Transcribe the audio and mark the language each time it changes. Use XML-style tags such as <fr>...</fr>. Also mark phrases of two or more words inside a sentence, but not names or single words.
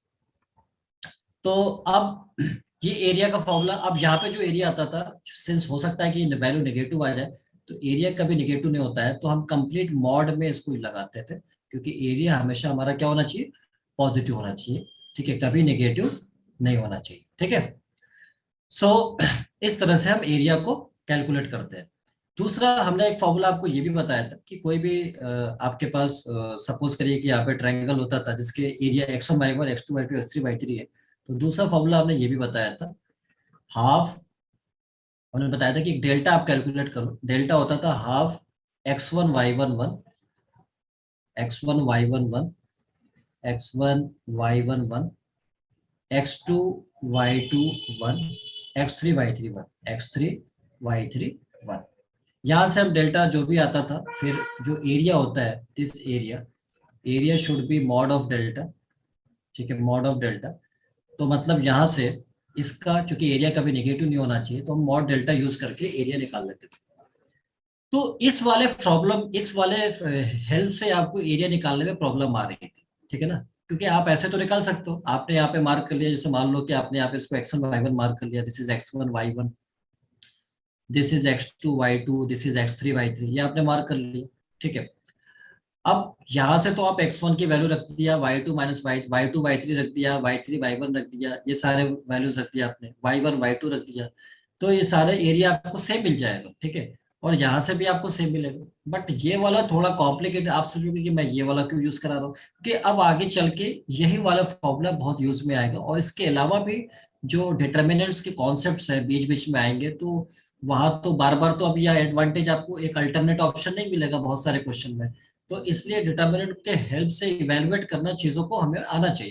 <hi>तो अब ये एरिया का फॉर्मूला, अब यहाँ पे जो एरिया आता था, सिंस हो सकता है कि वैल्यू नेगेटिव आ जाए, तो एरिया कभी नेगेटिव नहीं होता है, तो हम</hi> <en>complete mod</en> <hi>में इसको लगाते थे, क्योंकि एरिया हमेशा हमारा क्या होना चाहिए, पॉजिटिव होना चाहिए। ठीक है, कभी नेगेटिव नहीं होना चाहिए। ठीक है, सो इस तरह से हम एरिया को कैलकुलेट करते हैं। दूसरा, हमने एक फॉर्मूला आपको ये भी बताया था कि कोई भी आपके पास सपोज करिए कि यहाँ पे ट्रायंगल होता था जिसके एरिया x1 y1 x2 y2 x3 y3 है, तो दूसरा फॉर्मूला हमने ये भी बताया था, हाफ, हमने बताया था कि डेल्टा आप कैलकुलेट करो, डेल्टा होता था हाफ x1 y1 1 x1 y1 1 x1 y1 1 x2 y2 1 x3 y3 1 x3 y3 1। यहाँ से हम डेल्टा जो भी आता था, फिर जो एरिया होता है,</hi> <en>this area, area should be mod of delta.</en> <hi>ठीक है,</hi> <en>mod of delta,</en> <hi>तो मतलब यहाँ से इसका, चूंकि एरिया कभी नेगेटिव नहीं होना चाहिए, तो हम</hi> <en>mod delta use</en> <hi>करके एरिया निकाल लेते थे। तो इस वाले प्रॉब्लम, इस वाले हेल्थ से आपको एरिया निकालने में प्रॉब्लम आ रही थी। ठीक है ना, क्योंकि आप ऐसे तो निकाल सकते हो, आपने यहाँ पे मार्क कर लिया, जैसे मान लो कि आपने यहाँ पे इसको x1 y1 मार्क कर लिया,</hi> <en>this is x1 y1, this is x2 y2, this is x3 y3,</en> <hi>ये आपने मार्क कर लिया। ठीक है, अब यहाँ से तो आप x1 की वैल्यू रख दिया, y2 माइनस y2 y3 रख दिया, y3 y1 रख दिया, ये सारे वैल्यूज रख दिया आपने, y1 y2 रख दिया, तो ये सारे एरिया आपको सेम मिल जाएगा। ठीक है, और यहाँ से भी आपको सेम मिलेगा। बट ये वाला थोड़ा कॉम्प्लिकेटेड, आप सोचोगे कि मैं ये वाला क्यों यूज करा रहा हूँ, कि अब आगे चल के यही वाला फॉर्मूला बहुत यूज में आएगा, और इसके अलावा भी जो डिटर्मिनेंट्स के कॉन्सेप्ट्स है बीच बीच में आएंगे, तो वहां तो बार बार तो अब यह एडवांटेज आपको एक</hi> <en>alternate option</en> <hi>नहीं मिलेगा बहुत सारे क्वेश्चन में, तो इसलिए डिटर्मिनेंट के हेल्प से इवेलुएट करना चीजों को हमें आना चाहिए।</hi>